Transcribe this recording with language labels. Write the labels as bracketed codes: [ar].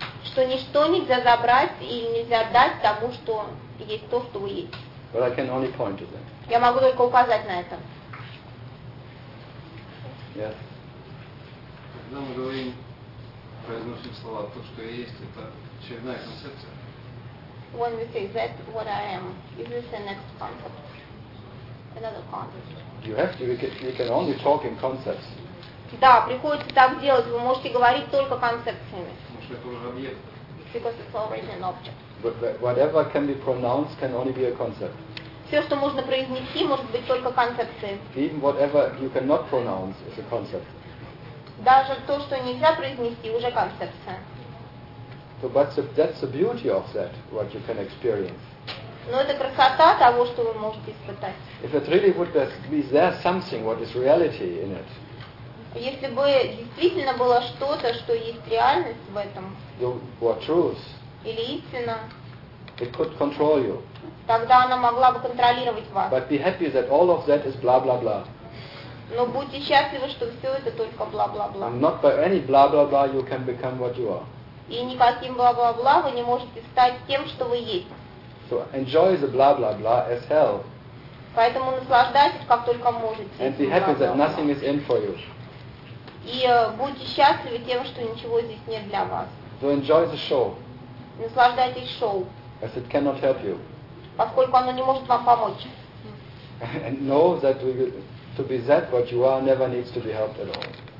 [ru] Что ничто нельзя забрать и нельзя дать тому, что есть то, что вы есть. [en] But I can only point to that. [ru] Я могу только указать на это. [en] Yes. [ru] Когда мы говорим, произносим слова, то, что я есть, это очередная концепция. [en] When we say that what I am, is this the next concept? Another concept. You have to. You can only talk in concepts. [ru] Да, приходится так делать. Вы можете говорить только концепциями. Может, это уже объект. [en] Because it's already an object. But whatever can be pronounced can only be a concept. [ru] Все, что можно произнести, может быть только концепцией. [en] Even whatever you cannot pronounce is a concept. [ru] Даже то, что нельзя произнести, уже концепция. [en] So, but that's the beauty of that, what you can experience. [ru] Но это красота того, что вы можете испытать. [en] If it really would be there something, what is reality in it? [ru] Если бы действительно было что-то, что есть реальность в этом, [en] truth, [ru] или истина, [en] it could control you. [ru] Тогда она могла бы контролировать вас. [en] But be happy that all of that is blah, blah, blah. [ru] Но будьте счастливы, что все это только бла-бла-бла. [en] And not by any blah-blah-blah you can become what you are. [ru] И никаким бла-бла-бла вы не можете стать тем, что вы есть. [en] So enjoy the blah-blah-blah as hell. [ru] Поэтому наслаждайтесь, как только можете. [en] And be happy that nothing is in for you. [ru] И будьте счастливы тем, что ничего здесь нет для вас. [en] So enjoy the show. [ru] Наслаждайтесь шоу. [en] As it cannot help you. [ru] Поскольку оно не может вам помочь. [en] And know that to be that what you are never needs to be helped at all.